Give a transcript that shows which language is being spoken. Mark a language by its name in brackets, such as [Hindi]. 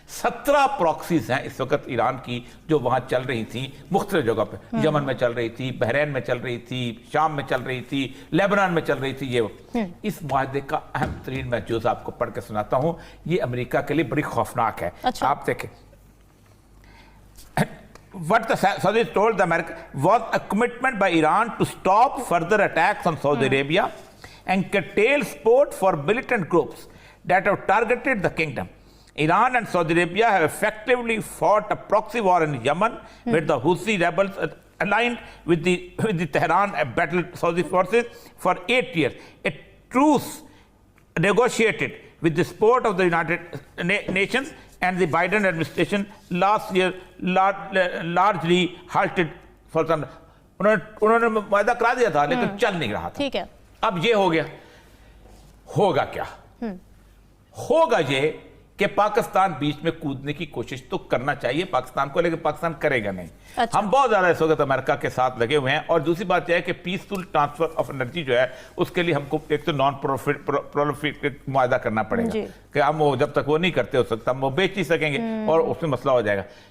[Urdu] 17 proxies ہیں اس وقت ایران کی جو وہاں چل رہی تھیں مختلف جگہ پہ. یمن میں چل رہی تھی, بحرین میں چل رہی تھی, شام میں چل رہی تھی, لیبنان میں چل رہی تھی. یہ اس معاہدے کا اہم ترین میں جز آپ کو پڑھ کے سناتا ہوں, یہ امریکہ کے لیے بڑی خوفناک ہے. آپ دیکھیں, [English] What the Saudis told the America was a commitment by Iran to stop further attacks on Saudi Arabia and curtail support for militant groups that have targeted the kingdom. Iran and Saudi Arabia have effectively fought a proxy war in Yemen with the Houthi rebels aligned with the Tehran battled Saudi forces for 8 years. A truce negotiated with the support of the United Nations and the Biden administration last year largely halted Sultan. [Urdu] انہوں نے معاہدہ کرا دیا تھا لیکن چل نہیں رہا تھا. ٹھیک ہے, اب یہ ہو گیا. ہوگا کیا؟ ہوگا یہ کہ پاکستان بیچ میں کودنے کی کوشش تو کرنا چاہیے پاکستان کو, لیکن پاکستان کرے گا نہیں. ہم بہت زیادہ اس وقت امریکہ کے ساتھ لگے ہوئے ہیں. اور دوسری بات یہ ہے کہ پیسفل ٹرانسفر آف انرجی جو ہے اس کے لیے ہم کو ایک تو نان پرولیفریٹیو معاہدہ کرنا پڑے گا کہ ہم وہ جب تک وہ نہیں کرتے ہو سکتا ہم وہ بیچ ہی سکیں گے, اور اس میں مسئلہ ہو جائے گا.